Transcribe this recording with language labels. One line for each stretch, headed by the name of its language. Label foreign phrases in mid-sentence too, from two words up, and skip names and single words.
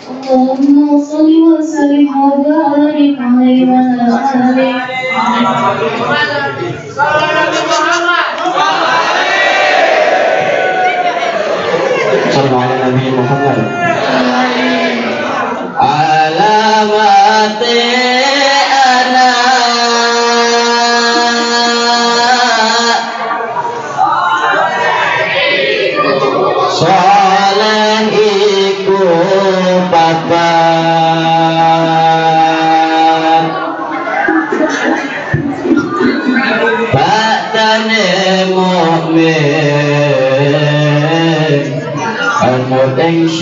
Arabic: اللهم صل وسلم وبارك عليه وعلى آله. صلوا على النبي محمد.
Javanese: alamat anak soleh iku papat badane mukmin anut ing